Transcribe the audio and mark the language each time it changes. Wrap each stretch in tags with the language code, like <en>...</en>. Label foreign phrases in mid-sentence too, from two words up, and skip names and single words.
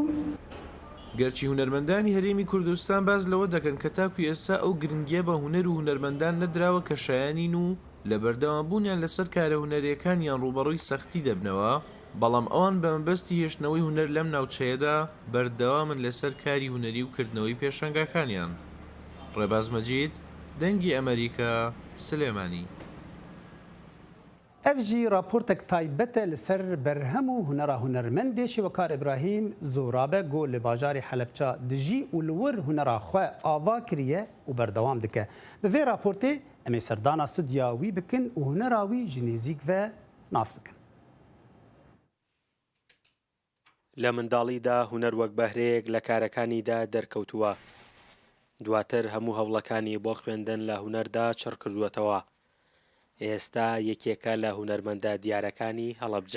<ckb>گەرچی هونەرمەندانی هەرێمی کوردستان باز لەوە دەکەن کە تاکو ئێستا ئەو گرنگیە بە هونەر و هونەرمەندان نەدراوە کە شایانین و لە بەردەوامبوونیان لەسەر کارە هونەریەکانیان ڕوبەڕووی سەختی دەبنەوە بەڵام ئەوان بە مەبەستی هێشتنەوەی هونەر لەم ناوچەیەدا بەردەوامن لەسەر کاری هونەری و کردنەوەی پێشەنگەکانیان. ڕێباز مەجید دەنگی ئەمریکا سلێمانی.</ckb> <ku>ev jî raportek taybet e li ser berhem û hunera hunermendê Şîvekar İbrahîm zorabe got li bajarê Helepça dijî û li wir hunera xwe ava kiriye û berdewam dike. Bi vê raportê em ê serdana studya wî bikin û hunera wî ji nêzik ve nas bikin.</ku> <ckb>لە منداڵیدا هونەر وەک بەهرەیەک لە کارەکانیدا دەرکەوتووە. دواتر هەموو هەوڵەکانی بۆ خوێندن لە هونەردا چڕ کردووەتەوە. ئێستا یەکێکە لە هونەرمەندە دیارەکانی هەڵەبجە.</ckb>